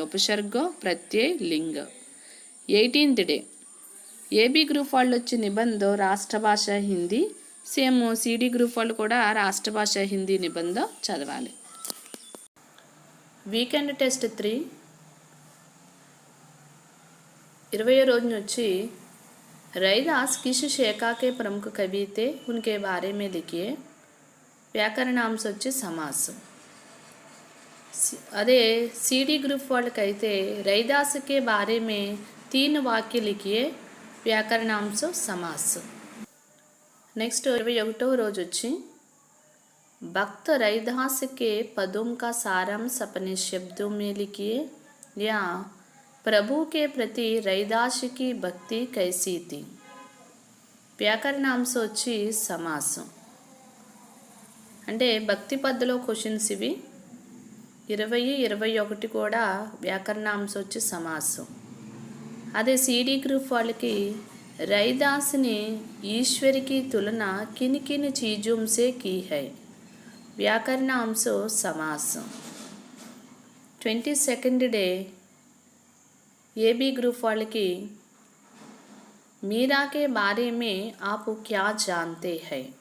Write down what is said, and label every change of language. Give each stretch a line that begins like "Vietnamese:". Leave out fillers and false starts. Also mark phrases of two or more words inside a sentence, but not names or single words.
Telugu: ఉపసర్గ ప్రత్యయ లింగ.
English: 18th day AB group
Telugu: వాళ్ళు వచ్చి నిబంధ రాష్ట్ర భాష హిందీ.
English: same CD group
Telugu: వాళ్ళు కూడా రాష్ట్ర భాష హిందీ నిబంధ చదవాలి. వీకెండ్ టెస్ట్ 3 20వ రోజున వచ్చి
Hindi: रैदास किस शाखा के प्रमुख कवि थे उनके बारे में लिखिए.
Telugu: వ్యాకరణాంశ వచ్చి సమాసం. అదే CD గ్రూప్ వాళ్ళకైతే
Hindi: रैदास के बारे में 3 वाक्य लिखिए. व्याकरणांश समास.
Telugu: నెక్స్ట్ 21వ రోజు వచ్చి
Hindi: भक्त रैदास के पदों का सारांश अपने शब्दों में लिखिए. या प्रभु के प्रति रैदास की भक्ति कैसी थी.
Telugu: వ్యాకరణాంశ వచ్చి సమాసం. అంటే భక్తి పద్యలో క్వశ్చన్స్ ఇవి. 20, 21 కూడా వ్యాకరణాంశ వచ్చి సమాసం. అదే CD గ్రూప్ వాళ్ళకి
Hindi: रैदास ने ईश्वर की तुलना किन किन चीज़ों से की है. व्याकरणांश समास.
English: 22nd day AB group
Hindi: వాళ్ళకి मीरा के बारे में आप क्या जानते हैं.